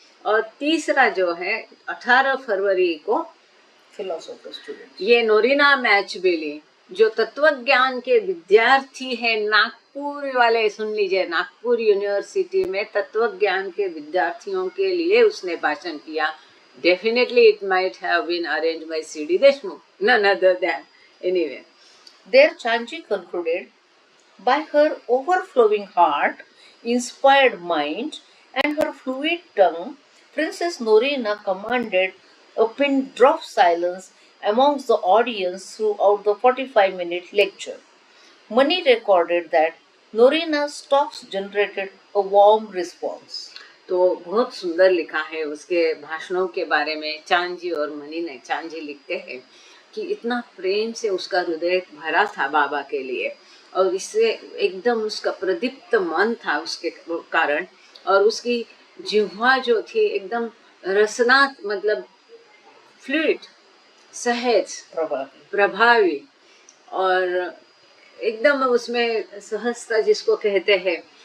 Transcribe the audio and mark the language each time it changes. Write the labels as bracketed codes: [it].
[hi] और तीसरा जो है 18 फरवरी को [en] philosopher student, [hi] ये नोरीना मैचबेली जो तत्वज्ञान के विद्यार्थी है, नागपुर वाले सुन लीजिए, नागपुर यूनिवर्सिटी में तत्वज्ञान के विद्यार्थियों के लिए उसने भाषण किया। [en] Definitely it might have been arranged by C.D. Deshmukh, none other than, anyway. There Chanji concluded, by her overflowing heart, inspired mind, and her fluid tongue, Princess Norina commanded a pin drop silence amongst the audience throughout the 45-minute lecture. Mani recorded that Norina's talks generated a warm response. [hi] तो बहुत सुंदर लिखा है उसके भाषणों के बारे में। चांजी और मनी ने, चांजी लिखते हैं कि इतना प्रेम से उसका हृदय भरा था बाबा के लिए, और इससे एकदम उसका प्रदीप्त मन था उसके कारण, और उसकी जिह्वा जो थी एकदम रसना, मतलब फ्लूइड, सहज, प्रभावी, और एकदम उसमें सहजता जिसको कहते हैं।